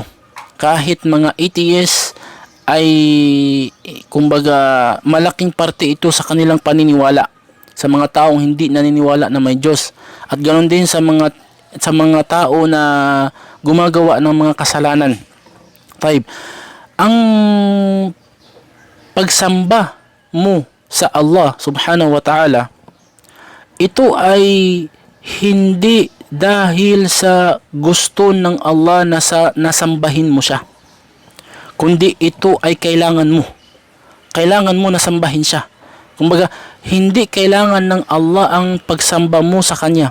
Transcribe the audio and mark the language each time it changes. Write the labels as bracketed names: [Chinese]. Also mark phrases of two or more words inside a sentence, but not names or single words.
[Filipino] Kahit mga atheists ay kumbaga malaking parte ito sa kanilang paniniwala sa mga taong hindi naniniwala na may Diyos, at ganoon din sa mga tao na gumagawa ng mga kasalanan. 5. Ang pagsamba mo sa Allah [Arabic] subhanahu wa ta'ala, [Filipino] ito ay hindi dahil sa gusto ng Allah na nasambahin mo siya, kundi ito ay kailangan mo. Kailangan mo na sambahin siya. Kumbaga, hindi kailangan ng Allah ang pagsamba mo sa Kanya.